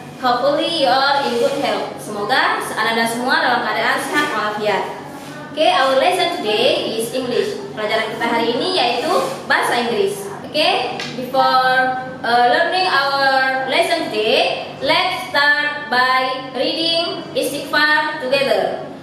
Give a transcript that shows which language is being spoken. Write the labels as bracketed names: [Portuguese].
[English] Hopefully you are in good health. [Indonesian] Semoga Anda semua dalam keadaan sehat walafiat. [English] Okay, our lesson today is English. [Indonesian] Pelajaran kita hari ini yaitu bahasa Inggris. [English] Okay, before learning our lesson today, let's start by reading istighfar together.